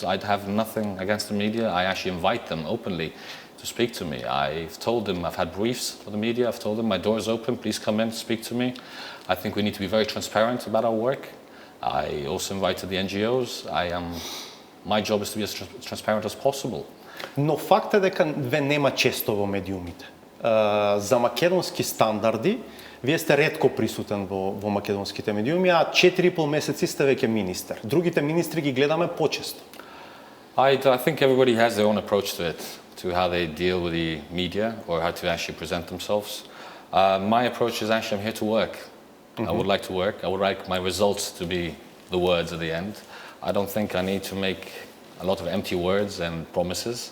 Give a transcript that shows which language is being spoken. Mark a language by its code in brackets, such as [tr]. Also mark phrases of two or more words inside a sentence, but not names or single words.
[en] I'd have nothing against the media. I actually invite them openly to speak to me. I've told them, I've had briefs for the media. I've told them my door is open. Please come in, speak to me. I think we need to be very transparent about our work. I also invited the NGOs. My job is to be as transparent as possible. [mk] Но факт е дека ве нема често во медиумите. За македонски стандарди, вие сте ретко присутен во македонските медиуми, а 4,5 месеци сте веќе министер. Другите министри ги гледаме почесто. [en] I think everybody has their own approach to it, to how they deal with the media or how to actually present themselves. My approach is actually I'm here to work. I would like to work. I would like my results to be the words at the end. I don't think I need to make a lot of empty words and promises.